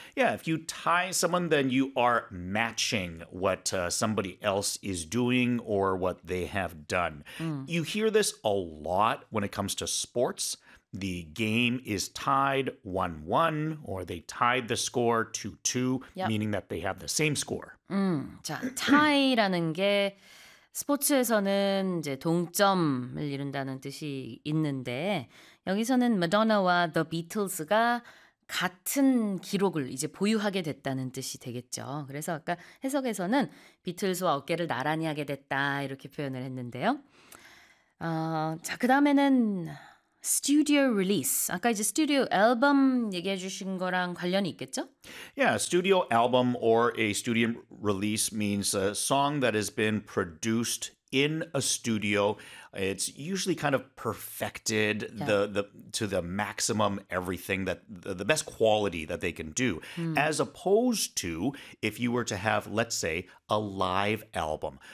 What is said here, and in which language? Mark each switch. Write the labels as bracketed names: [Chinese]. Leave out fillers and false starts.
[English] Yeah, if you tie someone, then you are matching what somebody else is doing or what they have done. Mm. You hear this a lot when it comes to sports. The game is tied 1-1, or they tied the score 2-2, yep. meaning that they have the same score. Mm. [Korean] 자, tie라는 게 스포츠에서는 이제 동점을 이룬다는 뜻이 있는데 여기서는 마돈나와 The Beatles가 같은 기록을 이제 보유하게 됐다는 뜻이 되겠죠. 그래서 아까 해석에서는 비틀스와 어깨를 나란히 하게 됐다 이렇게 표현을 했는데요. 자 그다음에는 [English] Studio release. [Korean] 아까 이제 스튜디오 앨범 얘기해 주신 거랑 관련이 있겠죠? [English] Yeah, studio album or a studio release means a song that has been produced in a studio. It's usually kind of perfected to the maximum everything that the best quality that they can do. Mm. As opposed to if you were to have, let's say, a live album.